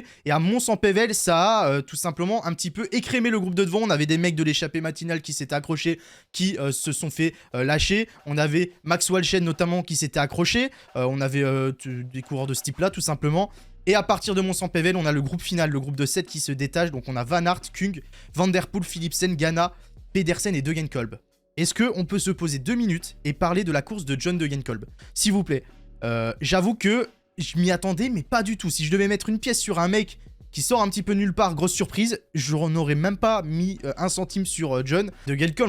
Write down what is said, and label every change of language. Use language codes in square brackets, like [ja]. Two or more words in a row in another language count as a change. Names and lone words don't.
[fr] Et à Mons-en-Pévèle, ça a tout simplement un petit peu écrémé le groupe de devant. On avait des mecs de l'échappée matinale qui s'étaient accrochés, qui se sont fait lâcher. On avait Max Walchen notamment qui s'était accroché. On avait des coureurs de ce type-là, tout simplement. Et à partir de Mons-en-Pévèle, on a le groupe final, le groupe de 7 qui se détache. Donc on a Van Aert, Kung, Van Der Poel, Philipsen, Ganna, Pedersen et Degenkolb. Est-ce qu'on peut se poser 2 minutes et parler de la course de John Degenkolb? S'il vous plaît. J'avoue que je m'y attendais, mais pas du tout. Si je devais mettre une pièce sur un mec qui sort un petit peu nulle part, grosse surprise, je n'aurais même pas mis 1 centime sur John Degenkolb.